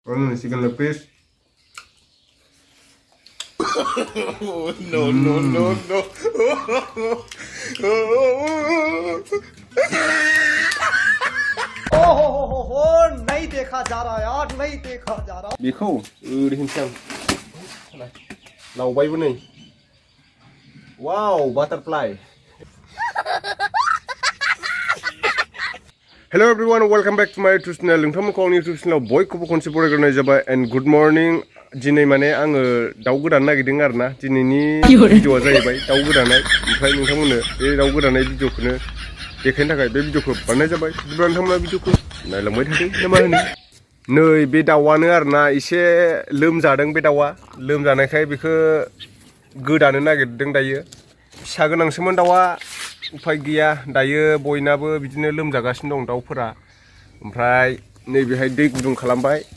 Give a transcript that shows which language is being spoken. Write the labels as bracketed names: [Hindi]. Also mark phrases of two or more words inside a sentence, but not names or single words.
[English] Con chicken leg piece. No, no, no, no. [Hindi] ओहो नहीं देखा जा रहा यार नहीं देखा जा रहा [Bodo] बेखौ ओरैनोसै आं लावबायबो नै [English] wow butterfly hello everyone welcome back to my YouTube channel [Bodo] नोंथांमोनखौ आंनि यूट्यूब चैनलाव बयखौबो खनसे बरायग्रोनाय जाबाय [English] and good morning [Bodo] दिनै माने आङो दाउ गोदानो नागिरदों आरोना दिनैनि भिडिअआ जाहैबाय दाउ गोदानाय ओमफ्राय नोंथांमोननो बे दाउ गोदानाय भिडिअखौनो देखायनो थाखाय बे भिडिअखौ बानायनाय जाबाय बिदिब्ला नोंथांमोना भिडिअखौ नायलांबाय थादों ना मा होनो नै बे दाउआनो आरोना एसे लोमजादों बे दाउआ लोमजानायखाय बेखौ गोदानो नागिरदों दायो फिसा गोनांसोमोन दाउआ उफाय गैया दायो बयनाबो बिदिनो लोमजागासिनो दं दाउफोरा ओमफ्राय नैबेहाय दै गुदुं खालामबाय